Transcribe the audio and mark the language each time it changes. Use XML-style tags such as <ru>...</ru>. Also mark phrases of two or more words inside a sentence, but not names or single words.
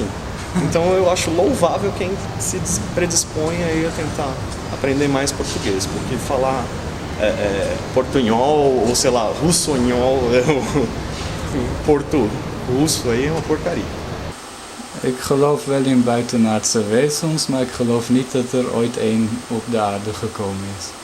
<pt>Então eu acho louvável quem se predispõe aí a tentar aprender mais português, porque falar portunhol ou sei lá, russonhol, porto-russo aí é uma porcaria.</pt> <nl>Ik geloof wel in buitenaardse wezens, maar ik geloof niet dat er ooit één op de aarde gekomen is.</nl>